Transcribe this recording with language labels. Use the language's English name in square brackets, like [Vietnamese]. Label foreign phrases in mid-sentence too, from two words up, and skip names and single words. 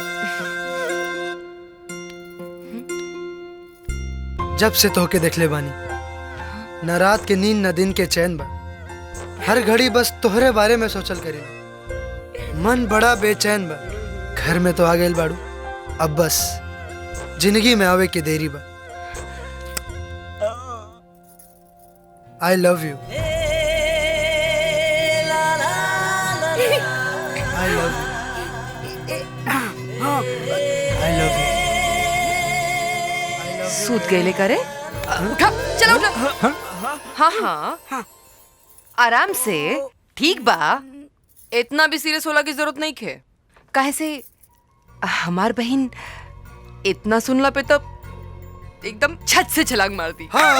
[Bhojpuri] जब से तो के देख ले बानी न रात के नींद न दिन के चैन बा, हर घड़ी बस तोहरे बारे में सोचल करे। मन बड़ा बेचैन बा, घर में तो आ गइल बाड़ू, अब बस जिंदगी में आवे के देरी बा। [English] I love you. I love you. I love you. [Bhojpuri] सूत गए करे। उठा, चलो उठा। हाँ हाँ आराम से, ठीक बा। इतना भी सीरियस होला की जरूरत नहीं है। काहे से हमार बहन इतना सुनला पे तो एकदम छत से छलांग मार दी।